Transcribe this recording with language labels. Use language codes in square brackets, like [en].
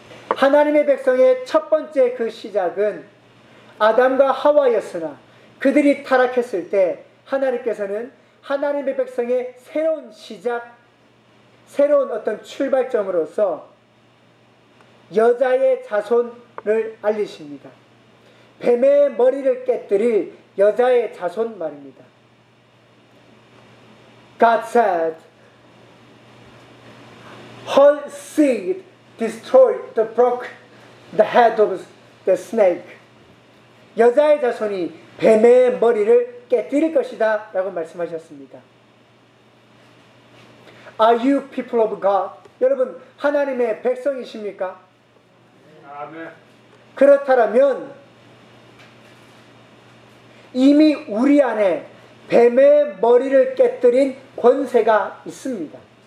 [ko] 하나님의 백성의 첫 번째 그 시작은 아담과 하와였으나 그들이 타락했을 때 하나님께서는 하나님의 백성의 새로운 시작, 새로운 어떤 출발점으로서 여자의 자손을 알리십니다. 뱀의 머리를 깨뜨릴 여자의 자손 말입니다. [en] God said, her seed destroyed the broke the head of the snake. [ko] 여자의 자손이 뱀의 머리를 깨뜨릴 것이다 라고 말씀하셨습니다. [en] Are you people of God? [ko] 여러분 하나님의 백성이십니까? 아멘. 그렇다면 이미 우리 안에 뱀의 머리를 깨뜨린 권세가 있습니다.